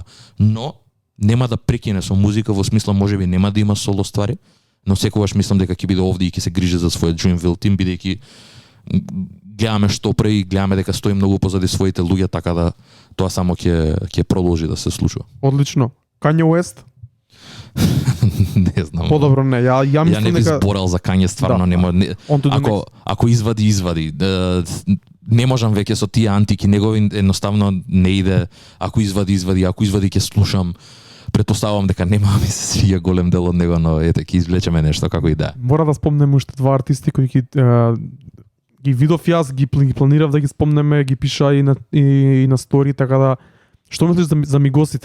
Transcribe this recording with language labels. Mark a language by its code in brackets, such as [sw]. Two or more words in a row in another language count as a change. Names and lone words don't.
[mk] Но нема да прекине со музика во смисла можеби нема да има соло ствари, но секогаш мислам дека ќе биде овде и ќе се грижи за својот Dreamville тим бидејќи гледаме што пре и гледаме дека стои многу позади своите луѓе, така да тоа само ќе продолжи да се случува. Одлично. Kanye West? Не знам. Подобро не. Ја Ја мислам не би дека зборал за Kanye стварно, Да, нема. [en] on to the next. [mk] Ако извади. Не можам веќе со тие антики негови, едноставно не иде. Ако извади, ќе слушам. Претпоставувам дека нема ми се свија голем дел од него, но ете ќе извлечеме нешто како и да. мора да спомнеме уште два артисти кои ги видов јас, ги планирав да ги спомнеме, ги пиша и на стори, така да што мислиш за Мигосите?